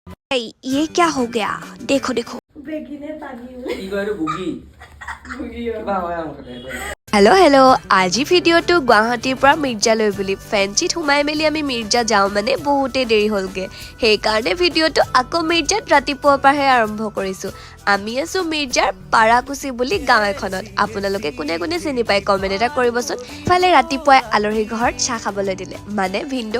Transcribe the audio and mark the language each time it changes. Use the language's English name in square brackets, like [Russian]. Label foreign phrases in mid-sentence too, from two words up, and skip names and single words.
[Hindi] ये क्या हो गया देखो देखो हेलो हेलो [Assamese] আজি ভিডিঅ'টো গুৱাহাটীৰ পৰা মিৰ্জালৈ বুলি ফেঞ্চিত সোমাই মেলি আমি মিৰ্জা যাওঁ মানে বহুতে দেৰি হ'লগে সেইকাৰণে ভিডিঅ'টো আকৌ মিৰ্জাত ৰাতিপুৱাৰ পৰাহে আৰম্ভ কৰিছোঁ আমি আছো মিৰ্জাৰ পাৰাকুচি বুলি গাঁও এখনত আপোনালোকে কোনে কোনে চিনি পায় কমেণ্ট এটা কৰিবচোন ফালে ৰাতিপুৱাই আলহী ঘৰত চাহ খাবলৈ দিলে মানে ভিন্দৌ